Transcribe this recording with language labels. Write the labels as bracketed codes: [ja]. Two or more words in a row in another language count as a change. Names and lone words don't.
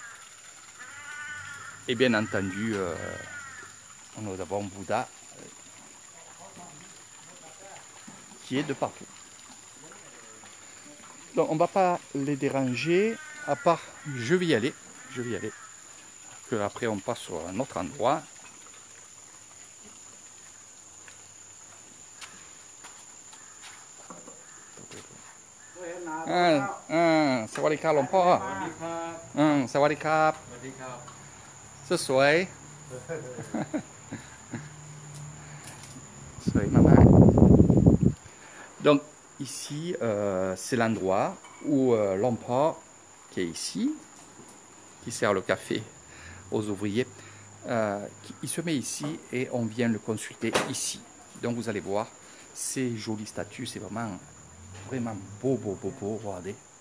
[fr] Et bien entendu, nous avons Bouddha qui est de partout. Donc on ne va pas les déranger, à part, je vais y aller. Que après on passe sur un autre endroit. [th] สวัสดีครับ หลวงพ่อ สวัสดีครับ สวย สวยมากๆ [fr] Donc ici c'est l'endroit où l'empereur, qui est ici, qui sert le café aux ouvriers, il se met ici et on vient le consulter ici. Donc vous allez voir, ces jolies statues, c'est vraiment beau, regardez.